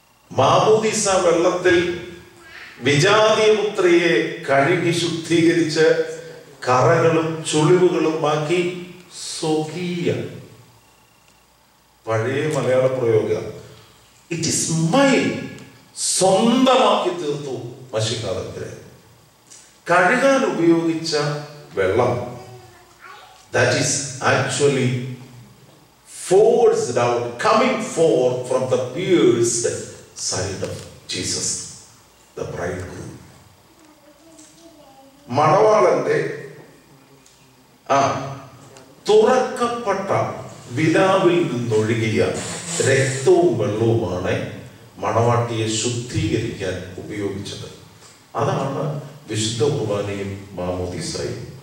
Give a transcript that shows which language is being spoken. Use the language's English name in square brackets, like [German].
[Malayalam] മാമോദീസ വെള്ളത്തിൽ വിജാതീയ പുത്രിയെ കഴുകി ശുദ്ധീകരിച്ച് കറകളും ചുളിവുകളും മാറ്റി സ്വകീയ, പഴയ മലയാള പ്രയോഗം, [English] it is mine, [Malayalam] സ്വന്തമാക്കി തീർത്തു. മഷിക്കാലത്തിന് കഴുകാൻ ഉപയോഗിച്ച വെള്ളം, [English] that is actually forced out, coming forth from the pierced side of Jesus, the bridegroom. [Malayalam] മണവാളന്റെ തുറക്കപ്പെട്ട വിലാവിൽ നിന്നൊഴുകിയ രക്തവും വെള്ളവുമാണ് മണവാട്ടിയെ ശുദ്ധീകരിക്കാൻ ഉപയോഗിച്ചത്. അതാണ് വിശുദ്ധ കുർബാനയും മാമോദീസയും.